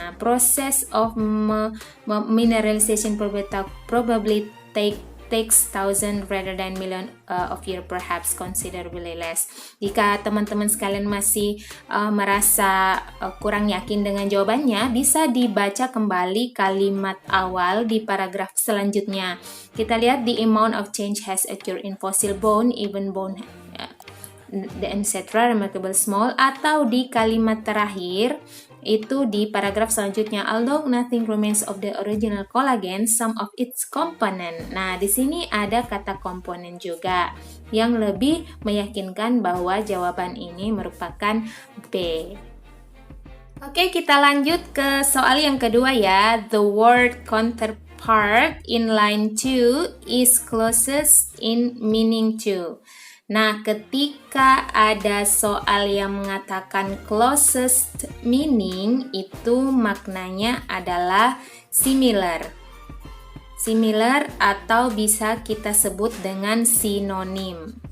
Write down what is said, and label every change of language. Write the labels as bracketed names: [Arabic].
[English] Process of mineralization probably takes thousand rather than million of year, perhaps considerably less. [Indonesian] Jika teman-teman sekalian masih merasa kurang yakin dengan jawabannya, bisa dibaca kembali kalimat awal di paragraf selanjutnya. Kita lihat [English] the amount of change has occurred in fossil bone, even bone, etc. remarkable small, [Indonesian] atau di kalimat terakhir itu di paragraf selanjutnya, [English] although nothing remains of the original collagen, some of its component. [Indonesian] Nah, di sini ada kata komponen juga yang lebih meyakinkan bahwa jawaban ini merupakan B. Oke, kita lanjut ke soal yang kedua ya. [English] The word counterpart in line 2 is closest in meaning to. [Indonesian] Nah, ketika ada soal yang mengatakan closest meaning, itu maknanya adalah similar. Similar atau bisa kita sebut dengan sinonim.